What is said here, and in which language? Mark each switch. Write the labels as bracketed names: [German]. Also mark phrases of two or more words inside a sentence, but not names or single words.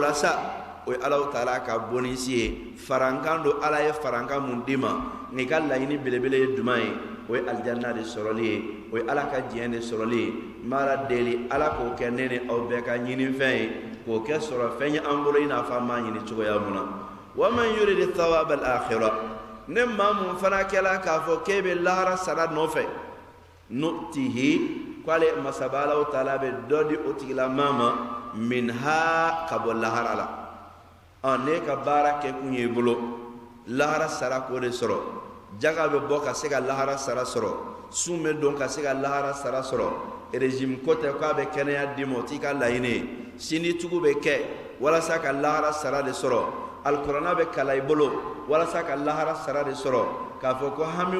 [Bambara] la sa o ye Allahu Taala ka bonisi ye farankan don ala ye farankan mun d'i ma n'i ka laɲini belebele ye jumɛn ye o ye alijanna de sɔrɔli ye o ye ala ka diɲɛ de sɔrɔli ye n b'a la deli ala k'o kɛ ne ni aw bɛɛ ka ɲinifɛn ye k'o kɛ sɔrɔ fɛn ye an bolo i n'a fɔ an b'a ɲini cogoya mun na wa [Arabic] من يريد ثواب الآخرة [Bambara] ne maa mun fana kɛla k'a fɔ k'e bɛ lahara sara nɔfɛ nu'tihi k'ale masaba Allahu Taala bɛ dɔ di o tigilamaa ma minha ka bɔ lahara la ne ka baara kɛ kun ye i bolo lahara sara k'o de sɔrɔ jaga bɛ bɔ ka se ka lahara sara sɔrɔ sun bɛ don ka se ka lahara sara sɔrɔ régime ko tɛ k'a bɛ kɛnɛya d'i ma o t'i ka laɲini ye sini tugu bɛ kɛ walasa ka lahara sara de sɔrɔ alikuranɛ bɛ kalan i bolo walasa ka lahara sara de sɔrɔ k'a fɔ ko hamiw